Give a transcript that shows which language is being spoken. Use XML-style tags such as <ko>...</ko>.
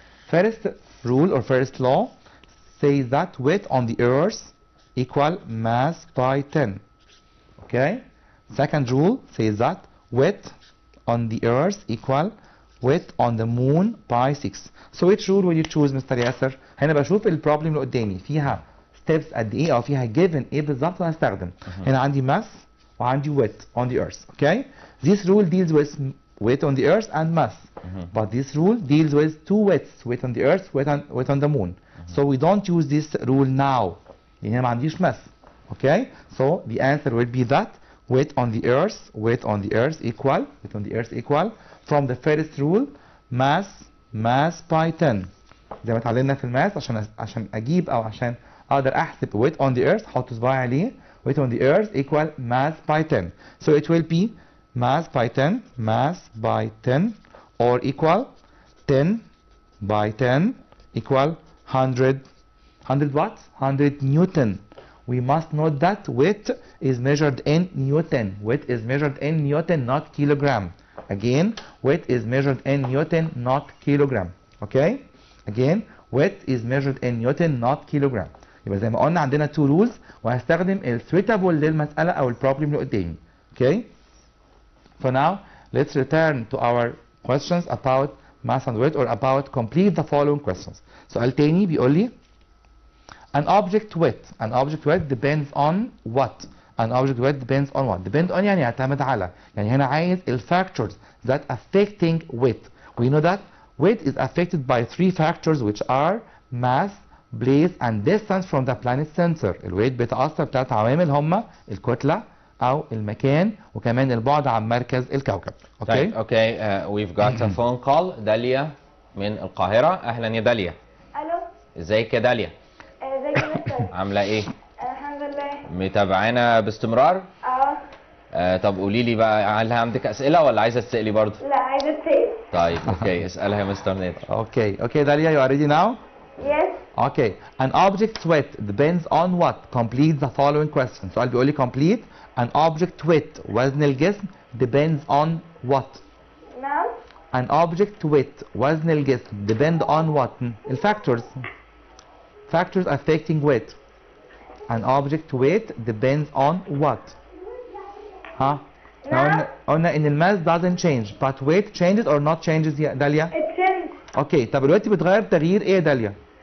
<en>First rule or first law says that weight on the Earth equal mass by 10, okay. Second rule says that weight on the Earth equal weight on the moon by 6. So which rule will you choose, Mr. Yasser?</en> <ar>هنا بشوف البروبلم اللي قدامي فيها steps قد ايه او فيها given ايه بالظبط وهستخدم. هنا عندي</ar> <en>mass</en> <ar>وعندي</ar> <en>weight on the Earth, okay. This rule deals with weight on the Earth and mass, but this rule deals with two weights, weight on the Earth, weight on the moon. So we don't use this rule now.</en> <ar>لأن هنا ما عنديش mass, okay.</ar> <en>So the answer will be that weight on the Earth equal from the first rule mass by 10.</en> <ar>زي ما اتعلمنا في الماس عشان اجيب او عشان اقدر احسب</ar> <en>weight on the Earth</en> <ar>احط صباعي عليه</ar> <en>weight on the Earth equal mass by 10. So it will be mass by 10 or equal 10 by 10 equal 100 what? 100 Newton. We must note that weight is measured in Newton. Weight is measured in Newton, not kilogram. Again, weight is measured in Newton, not kilogram. Okay? Again, weight is measured in Newton, not kilogram.</en> <ar>يبقى زي ما قلنا عندنا</ar> <en>two rules</en> <ar>وهستخدم ال suitable للمسألة أو ال problem اللي قدامي.</ar> <en>Okay? For now, let's return to our questions about mass and weight or about complete the following questions.</en> <ar>سؤال تاني بيقول لي</ar> <en>an object weight depends on what? An object weight depends on what? Depend on</en> <ar>يعني يعتمد على. يعني هنا عايز ال</ar> <en>factors that affecting weight. We know that weight is affected by three factors which are mass, place and distance from the planet center.</en> <ar>الويت بيتأثر بثلاث عوامل هما الكتلة أو المكان وكمان البعد عن مركز الكوكب.</ar> <en>Okay? Okay, we've got a phone call.</en> <ar>داليا من القاهرة. أهلا يا داليا. الو ازيك يا داليا؟ ازيك يا مستر؟ عاملة ايه؟ الحمد لله. متابعانا باستمرار؟ طب قولي لي بقى هل عندك أسئلة ولا عايزة تسألي برضه؟ لا عايزة تسأل. طيب اوكي اسألها يا مستر نادر.</ar> <en>Okay, Dalia, you are ready now? Yes. Okay, an object's weight depends on what? Complete the following question.</en> <ar>سؤال بيقول لي</ar> <en>complete an object weight</en> <ar>وزن الجسم</ar> <en>depends on what?</en> <ar>نعم.</ar> <en>An object weight</en> <ar>وزن الجسم</ar> <en>depend on what? الفactors. Factors affecting weight. An object weight depends on what?</en> <ar>ها؟ قلنا ان الماس</ar> <en>doesn't change but weight changes or not changes</en> <ar>يا داليا؟</ar> <en>It changes.</en> <ar>اوكي طب الوقت بيتغير تغيير ايه يا داليا؟</ar>